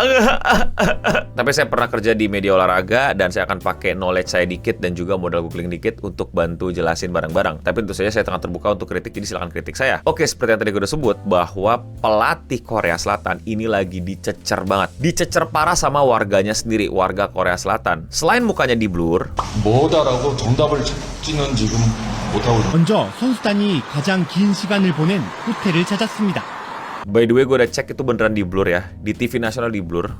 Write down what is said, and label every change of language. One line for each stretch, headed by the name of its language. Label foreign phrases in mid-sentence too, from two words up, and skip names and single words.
Indonesian: Tapi saya pernah kerja di media olahraga dan saya akan pakai knowledge saya dikit dan juga modal googling dikit untuk bantu jelasin barang-barang. Tapi tentu saja saya tengah terbuka untuk kritik, jadi silahkan kritik saya. Oke, seperti yang tadi gue udah sebut, bahwa pelatih Korea Selatan ini lagi dicecer banget. Dicecer parah sama warganya sendiri, warga Korea Selatan. Selain mukanya di-blur,
Korean: 뭐다라고 정답을 찾지는 지금 못하고 있는. 먼저 선수단이 가장 긴 시간을 보낸 호텔을 찾았습니다.
English: by the way,
Indonesian: gue udah cek itu beneran di-blur ya. Di TV nasional di-blur.